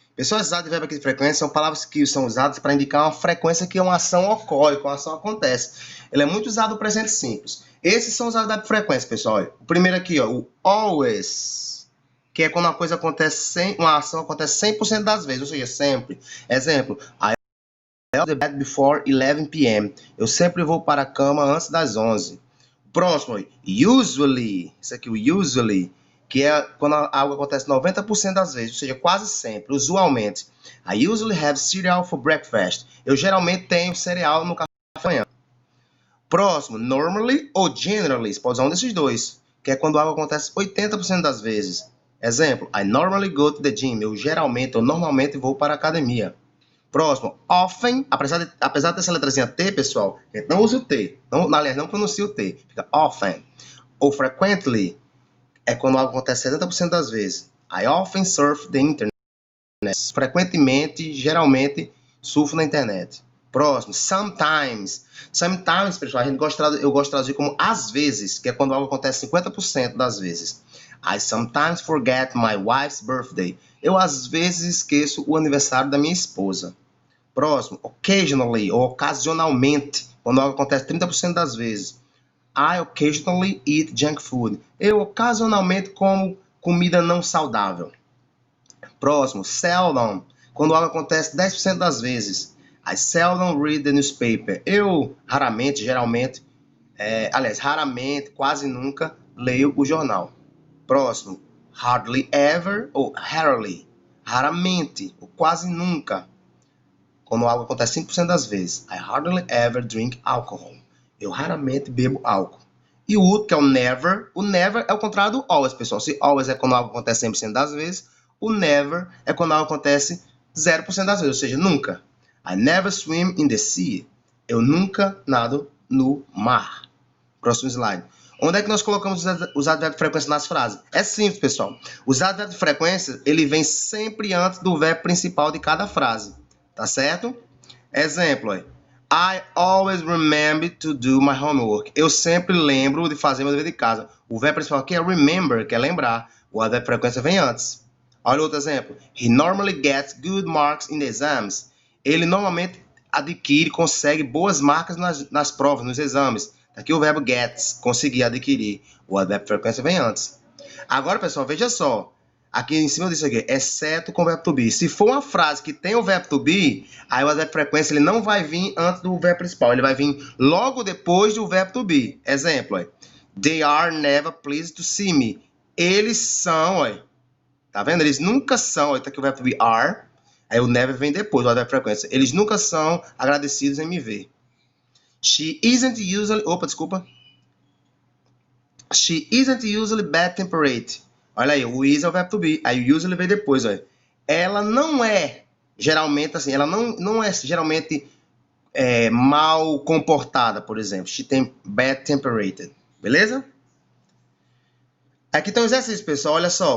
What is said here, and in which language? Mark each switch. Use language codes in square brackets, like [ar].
[pt] Pessoal, os advérbios aqui de frequência são palavras que são usadas para indicar uma frequência que uma ação ocorre, que uma ação acontece. Ele é muito usado no presente simples. Esses são os advérbios de frequência, pessoal. O primeiro aqui, ó, o always, que é quando uma coisa acontece, uma ação acontece 100% das vezes, ou seja, sempre. [en] Exemplo, I go to bed before 11 p.m. [pt] Eu sempre vou para a cama antes das 11. Próximo, usually. Isso aqui, o usually, que é quando algo acontece 90% das vezes, ou seja, quase sempre, usualmente. [en] I usually have cereal for breakfast. [pt] Eu geralmente tenho cereal no café da manhã. Próximo, normally ou generally. Você pode usar um desses dois, que é quando algo acontece 80% das vezes. Exemplo, [en] I normally go to the gym. [pt] Eu normalmente vou para a academia. Próximo, often, apesar dessa letrazinha T, pessoal, a gente não usa o T. Aliás, não pronuncia o T. Fica often. Ou frequently, é quando algo acontece 70% das vezes. [en] I often surf the internet. [pt] Frequentemente, geralmente, surfo na internet. Próximo, sometimes. Sometimes, pessoal, eu gosto de traduzir como às vezes, que é quando algo acontece 50% das vezes. [en] I sometimes forget my wife's birthday. [pt] Eu às vezes esqueço o aniversário da minha esposa. Próximo, occasionally ou ocasionalmente, quando algo acontece 30% das vezes. [en] I occasionally eat junk food. [pt] Eu ocasionalmente como comida não saudável. Próximo, seldom, quando algo acontece 10% das vezes. [en] I seldom read the newspaper. [pt] Eu raramente, geralmente, raramente, quase nunca leio o jornal. Próximo, hardly ever ou rarely, raramente ou quase nunca. Quando algo acontece 5% das vezes. [en] I hardly ever drink alcohol. [pt] Eu raramente bebo álcool. E o último, que é o never é o contrário do always, pessoal. Se always é quando algo acontece 100% das vezes, o never é quando algo acontece 0% das vezes, ou seja, nunca. [en] I never swim in the sea. [pt] Eu nunca nado no mar. Próximo slide. Onde é que nós colocamos os advérbios de frequência nas frases? É simples, pessoal. Os advérbios de frequência, ele vem sempre antes do verbo principal de cada frase. Tá certo? [en] Exemplo, I always remember to do my homework. [pt] Eu sempre lembro de fazer meu dever de casa. O verbo principal aqui é remember, que é lembrar. O advérbio de frequência vem antes. Olha outro exemplo. [en] He normally gets good marks in the exams. [pt] Ele normalmente consegue boas marcas nas provas, nos exames. Aqui o verbo gets, conseguir, adquirir. O advérbio de frequência vem antes. Agora, pessoal, veja só. Aqui em cima disso aqui, exceto com o verbo to be. Se for uma frase que tem o verbo to be, aí o advérbio de frequência ele não vai vir antes do verbo principal. Ele vai vir logo depois do verbo to be. [en] Exemplo, they are never pleased to see me. [pt] Eles são, tá vendo? Eles nunca são, tá aqui o verbo to be are. Aí o never vem depois do advérbio de frequência. Eles nunca são agradecidos em me ver. [en] She isn't usually... She isn't usually bad-tempered. [pt] Olha aí, o is é o verbo to be. Aí o usually vem depois, olha. Ela não é geralmente assim, ela não é geralmente mal comportada, por exemplo. She tem bad-tempered. Beleza? Aqui tem um exercício, pessoal. Olha só.